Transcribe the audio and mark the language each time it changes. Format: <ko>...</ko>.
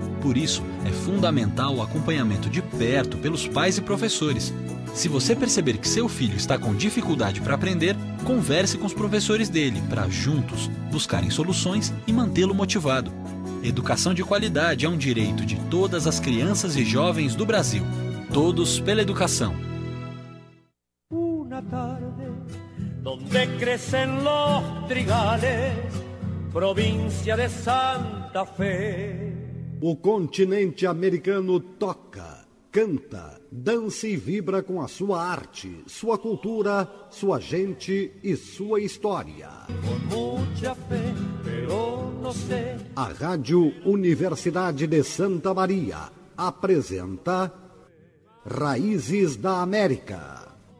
<pt>Por isso, é fundamental o acompanhamento de perto pelos pais e professores. Se você perceber que seu filho está com dificuldade para aprender, converse com os professores dele para, juntos, buscarem soluções e mantê-lo motivado. Educação de qualidade é um direito de todas as crianças e jovens do Brasil. Todos pela educação.</pt> <es>Una tarde, donde crecen los trigales, provincia de Santa Fe.</es> <pt>O continente americano toca, canta, dança e vibra com a sua arte, sua cultura, sua gente e sua história. A Rádio Universidade de Santa Maria apresenta Raízes da América.</pt>